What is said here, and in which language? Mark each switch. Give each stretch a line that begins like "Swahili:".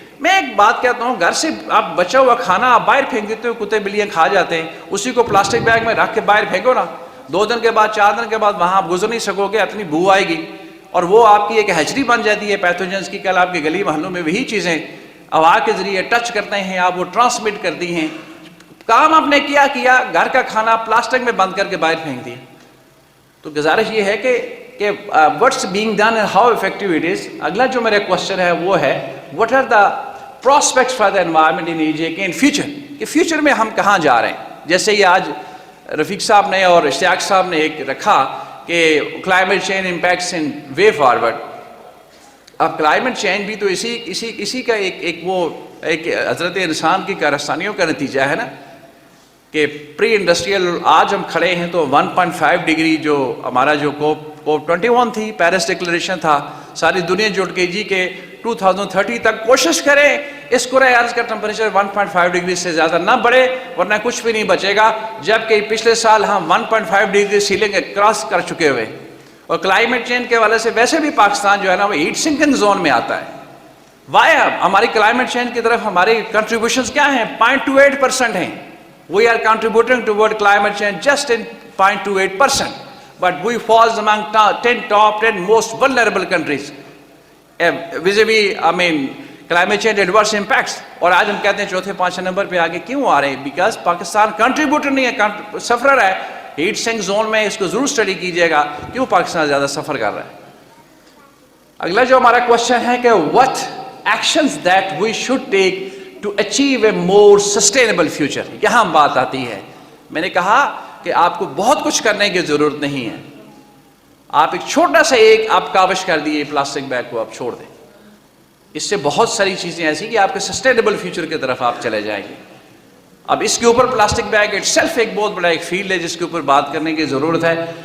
Urdu: میں ایک بات کہتا ہوں، گھر سے آپ بچا ہوا کھانا آپ باہر پھینک دیتے ہو، کتے بلیاں کھا جاتے ہیں، اسی کو پلاسٹک بیگ میں رکھ کے باہر پھینکو نا، 2 دن کے بعد 4 دن کے بعد وہاں آپ گزر نہیں سکو گے، اتنی بو آئے گی، اور وہ آپ کی ایک ہیچری بن جاتی ہے پیتھوجنس کی. کل آپ کے گلی محلوں میں وہی چیزیں ہوا کے ذریعے ٹچ کرتے ہیں، آپ وہ ٹرانسمٹ کرتی ہیں. کام آپ نے کیا گھر کا کھانا پلاسٹک میں بند کر کے باہر پھینک دیا. تو گزارش یہ ہے کہ
English: what's being done and how effective it is.
Urdu: اگلا جو میرا کوشچن ہے وہ ہے
English: what are the prospects for the environment in EJK in future,
Urdu: کہ فیوچر میں ہم کہاں جا رہے ہیں. جیسے یہ آج رفیق صاحب نے اور اشتیاق صاحب نے ایک رکھا کہ کلائمیٹ چینج امپیکٹس ان وے فارورڈ. اب کلائمیٹ چینج بھی تو اسی کا ایک حضرت انسان کی کارستانیوں کا نتیجہ ہے نا، کہ پری انڈسٹریل آج ہم کھڑے ہیں تو 1.5 ڈگری جو ہمارا جو کوپ 21 تھی، پیرس ڈکلیریشن تھا، ساری دنیا جٹ کے جی کہ 2030 تک کوشش کریں اس کرۂ ارض کا ٹمپریچر 1.5 ڈگری سے زیادہ نہ بڑھے، ورنہ کچھ بھی نہیں بچے گا. جبکہ پچھلے سال ہم 1.5 ڈگری سیلنگ کراس کر چکے ہوئے، اور کلائمیٹ چینج کے حوالے سے ویسے بھی پاکستان جو ہے نا وہ ہیٹ سنکنگ زون میں آتا ہے. وائی ہماری کلائمیٹ چینج کی طرف ہماری کنٹریبیوشنز کیا ہیں؟ 0.28% ہیں.
English: We are contributing toward climate change just in 0.28%, but we fall among top 10 most vulnerable countries. Vis-a-vis, climate change adverse impacts.
Urdu: اور آج ہم کہتے ہیں چوتھے پانچویں نمبر پہ آگے کیوں آ رہے ہیں؟ بیکاز پاکستان کنٹریبیوٹر نہیں ہے, سفرر ہے. ہیٹ سنک زون میں اس کو ضرور اسٹڈی کیجیے گا کیوں پاکستان زیادہ سفر کر رہا ہے. اگلا جو ہمارا کوشچن ہے کہ
English: what actions that we should take to achieve a more sustainable future.
Urdu: یہاں بات آتی ہے. میں نے کہا کہ آپ کو بہت کچھ کرنے کی ضرورت نہیں ہے. آپ ایک چھوٹا سا آپ کاوش کر دیے پلاسٹک بیگ کو آپ چھوڑ دیں, اس سے بہت ساری چیزیں ایسی کہ آپ کے سسٹینیبل فیوچر کی طرف آپ چلے جائیں گے. اب اس کے اوپر پلاسٹک بیگ اٹ سیلف ایک بہت بڑا ایک فیلڈ ہے جس کے اوپر بات کرنے کی ضرورت ہے.